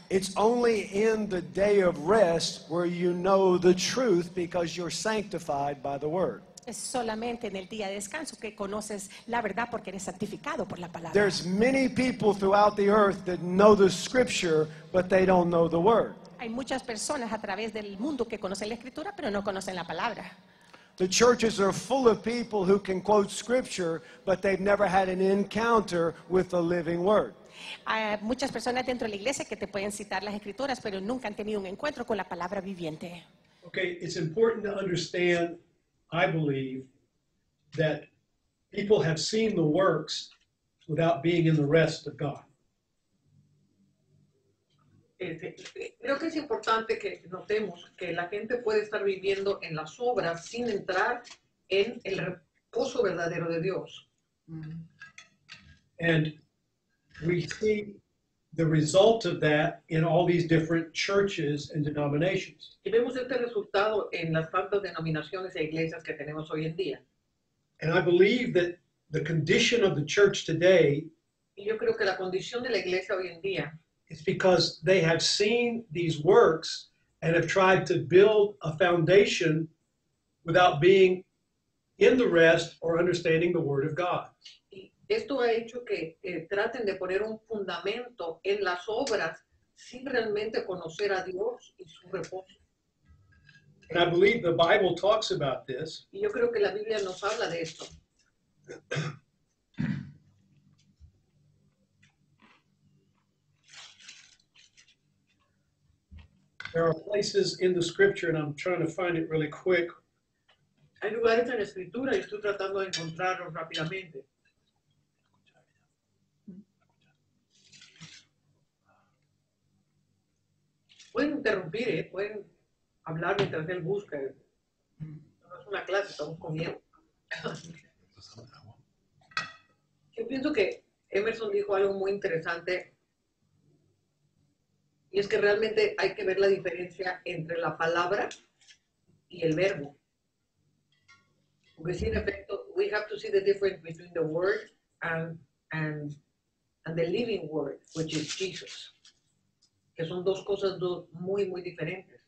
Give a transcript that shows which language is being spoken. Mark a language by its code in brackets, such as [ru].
[en] It's only in the day of rest where you know the truth because you're sanctified by the word. [es] Es solamente en el día de descanso que conoces la verdad porque eres santificado por la palabra. [en] There's many people throughout the earth that know the scripture, but they don't know the word. [es] Hay muchas personas a través del mundo que conocen la escritura, pero no conocen la palabra. [en] The churches are full of people who can quote scripture, but they've never had an encounter with the living word. [es] Hay muchas personas dentro de la iglesia que te pueden citar las escrituras, pero nunca han tenido un encuentro con la palabra viviente. [en] Okay, it's important to understand, I believe, that people have seen the works without being in the rest of God. [es] Creo que es importante que notemos que la gente puede estar viviendo en las obras sin entrar en el reposo verdadero de Dios. [en] And we see the result of that in all these different churches and denominations. [es] Y vemos este resultado en las tantas denominaciones e iglesias que tenemos hoy en día. [en] And I believe that the condition of the church today [es] Y yo creo que la condición de la iglesia hoy en día [en] is because they have seen these works and have tried to build a foundation without being in the rest or understanding the Word of God. [es] Y esto ha hecho que traten de poner un fundamento en las obras sin realmente conocer a Dios y su reposo. [en] And I believe the Bible talks about this. [es] Y yo creo que la Biblia nos habla de esto. [en] There are places in the Scripture, and I'm trying to find it really quick, [es] Hay lugares en la escritura y estoy tratando de encontrarlos rápidamente. Pueden interrumpir, pueden hablar mientras él busca. No es una clase, estamos comiendo. Yo pienso que Emerson dijo algo muy interesante y es que realmente hay que ver la diferencia entre la palabra y el verbo. Porque sí, en efecto, [en] we have to see the difference between the word and the living word, which is Jesus. [es] Que son dos cosas muy, muy diferentes.